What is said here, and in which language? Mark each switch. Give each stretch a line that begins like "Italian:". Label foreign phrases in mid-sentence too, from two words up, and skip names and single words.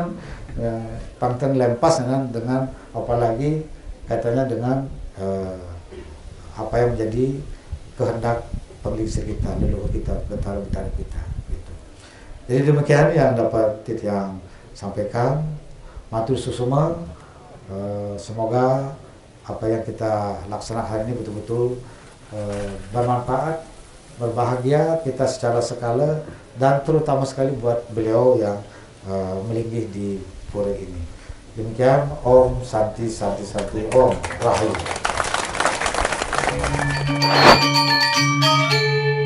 Indonesian: Ya,
Balinese: Pangten lempas
Indonesian: dengan apalagi kaitannya dengan apa yang menjadi kehendak penglisir kita, leluhur kita, betara-betara kita. Jadi demikian yang dapat Titiang sampaikan.
Balinese: Matur susuma,
Indonesian: semoga apa yang kita laksanakan hari ini betul-betul bermanfaat, berbahagia kita secara skala, dan terutama sekali buat beliau yang melinggih di pura ini. Demikian,
Sanskrit: Om Santi Santi Santi Om Rahayu.